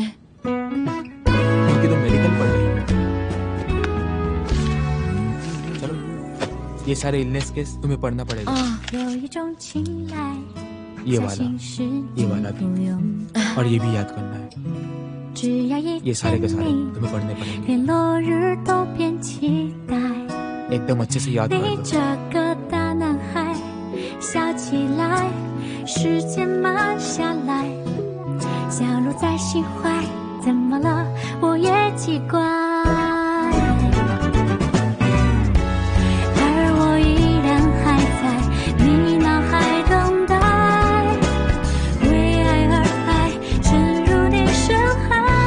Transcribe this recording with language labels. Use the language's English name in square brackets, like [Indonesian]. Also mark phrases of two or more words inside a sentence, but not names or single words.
[Hindi] क्योंकि तुम मेडिकल पढ़ रही हो। चलो, ये सारे [English] illness case [Hindi] तुम्हें पढ़ना पड़ेगा। ये वाला भी, और ये भी याद करना है। ये सारे के सारे तुम्हें पढ़ने पड़ेंगे। एकदम अच्छे से याद कर लो। [Chinese] 笑起来，时间慢下来，相入在心怀，怎么了？我也奇怪，而我依然还在你脑海等待，为爱而爱，沉入你深海。